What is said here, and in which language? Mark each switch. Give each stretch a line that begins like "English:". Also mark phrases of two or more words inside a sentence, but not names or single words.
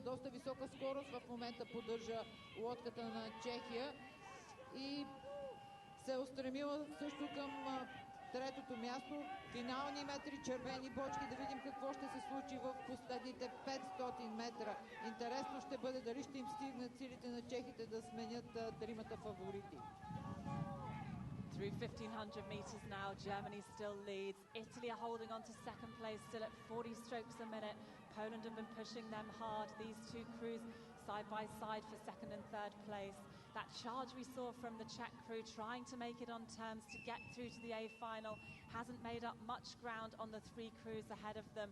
Bulgarian: Доста висока скорост в момента поддържа лодката на Чехия и се е устремила също към третото място. Финални метри, червени бочки, да видим какво ще се случи в последните 500 метра. Интересно ще бъде дали ще им стигнат силите на чехите да сменят тримата фаворити.
English: Through 1500 meters now, Germany still leads. Italy are holding on to second place, still at 40 strokes a minute. Poland have been pushing them hard. These two crews side by side for second and third place. That charge we saw from the Czech crew trying to make it on terms to get through to the A final hasn't made up much ground on the 3 crews ahead of them.